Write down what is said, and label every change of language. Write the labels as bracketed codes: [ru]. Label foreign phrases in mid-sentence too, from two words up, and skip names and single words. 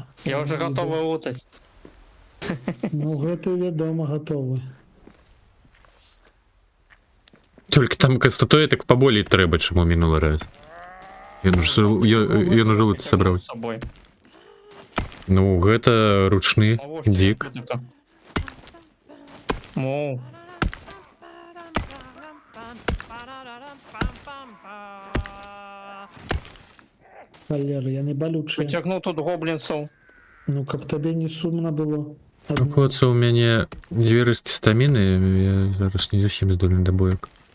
[ru] Я уже готовый лутать. [be] ну гэты вядома гатовы. Толькі там статуэтак поболей трэба, чым у мінулы раз. Ён уже лут сабраў. [ru] С собой. [be] Ну, гэта ручны [ru] А вот что дзік. это такое. Моу. [be] Валера, яны балючыя. [ru] Притягнул тут гоблинцев. [be] Ну, каб табе не сумна было. Знаходзіцца ў мяне 2 рыскі стаміны, я зараз не зусім здольны да боек.